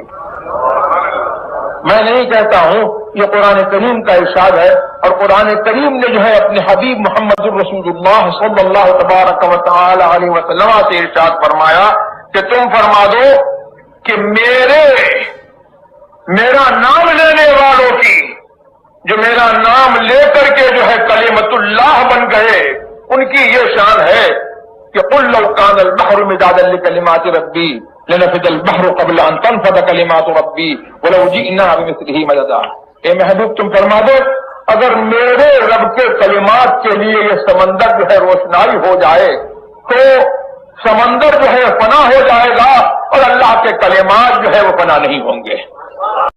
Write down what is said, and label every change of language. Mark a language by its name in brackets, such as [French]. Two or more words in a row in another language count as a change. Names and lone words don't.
[Hindi] मैं नहीं कहता हूं, ये कुरान करीम का इरशाद है, और कुरान करीम ने जो है अपने हबीब मोहम्मद रसूलुल्लाह [Arabic] صلى الله تبارك وتعالى عليه وسلم [Hindi] से इरशाद फरमाया कि तुम फरमा दो कि मेरा नाम लेने वालों की, जो मेरा नाम लेकर के जो है कलिमतुल्लाह बन गए, उनकी ये शान है कि [Arabic] قل لو كان البحر مدادا لكلمات ربي لنفد البحر قبل أن تنفد كلمات ربي ولو جئنا بمثله مددا. [Hindi] ए महबूब तुम फरमा दो, अगर मेरे रब के कलिमात के लिए ये समंदर जो है रोशनाई हो जाए तो समंदर जो है फना हो जाएगा और अल्लाह के कलिमात जो है वो फना नहीं होंगे।